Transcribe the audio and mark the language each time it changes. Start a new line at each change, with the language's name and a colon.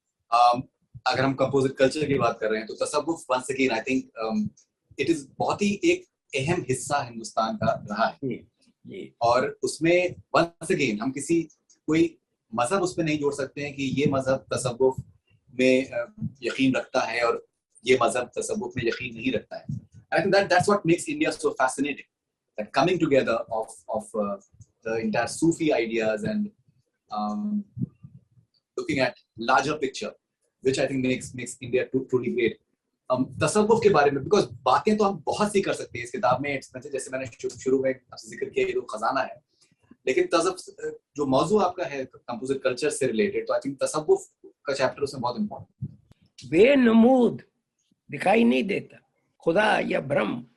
Urdu: اگر ہم composite culture کی بات کر رہے ہیں تو تصوف
English: once again I think it is
Urdu: بہت ہی ایک اہم حصہ ہندوستان کا رہا ہے. اور اس میں
English: once again
Urdu: ہم کوئی مذہب اس میں نہیں جوڑ سکتے ہیں کہ یہ مذہب تصوف میں یقین رکھتا ہے اور یہ مذہب تصوف میں یقین نہیں رکھتا ہے.
English: I think that's what makes India so fascinating, that coming together of the entire Sufi ideas and looking at larger picture, which I think makes India truly great.
Urdu: تصوف کے بارے میں, بیکاز باتیں تو ہم بہت سی کر سکتے ہیں اس کتاب میں, جیسے میں نے شروع میں آپ سے ذکر کیا یہ تو خزانہ ہے, لیکن تصوف جو موضوع آپ کا ہے کمپوزٹ کلچر سے ریلیٹڈ, تو
English: I think
Urdu: تصوف کا چیپٹر اس میں بہت امپورٹنٹ. بے نمود دکھائی نہیں دیتا خدا یا برہم.